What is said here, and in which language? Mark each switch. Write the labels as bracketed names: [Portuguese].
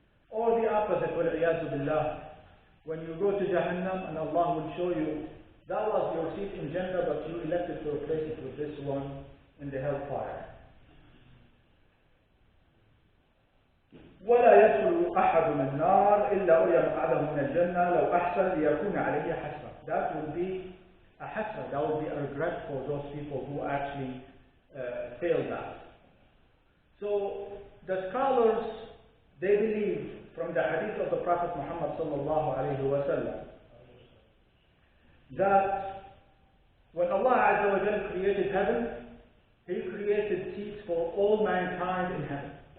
[English] Or the opposite, [Arabic] وَالْعِيَاذُ بِاللَّهِ. [English] When you go to Jahannam and Allah will show you, that was your seat in Jannah, but you elected to replace it with this one in the hellfire. [Arabic] ولا يدخل أحد من النار إلا أري مقعده من الجنة لو أحسن ليكون عليه حسرة. [English] That will be a hasra, that will be a regret for those people who actually failed that. So the scholars, they believe from the hadith of the Prophet Muhammad sallallahu alayhi wa sallam that when Allah Azza wa Jal created heaven, He created seats for all mankind in heaven.